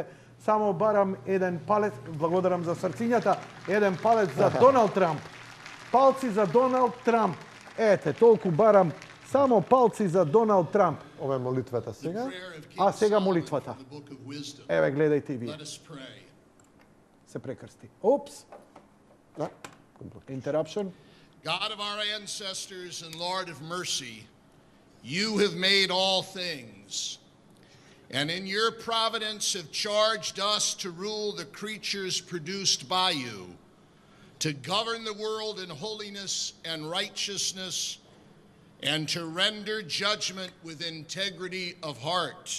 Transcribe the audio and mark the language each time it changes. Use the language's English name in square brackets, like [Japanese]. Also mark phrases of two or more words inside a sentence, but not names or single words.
[Macedonian] Само барам еден палец, благодарам за срцињата, еден палец за Доналд Трамп. Палци за Доналд Трамп. Ете, толку барам, само палци за Доналд Трамп. Ова е молитвата сега. А сега молитвата. Еве, гледајте и вие. Се прекрсти. Опс, Да. interruption. [English] God of our ancestors and Lord of mercy, you have made all things, and in your providence have charged us to rule the creatures produced by you, to govern the world in holiness and righteousness, and to render judgment with integrity of heart.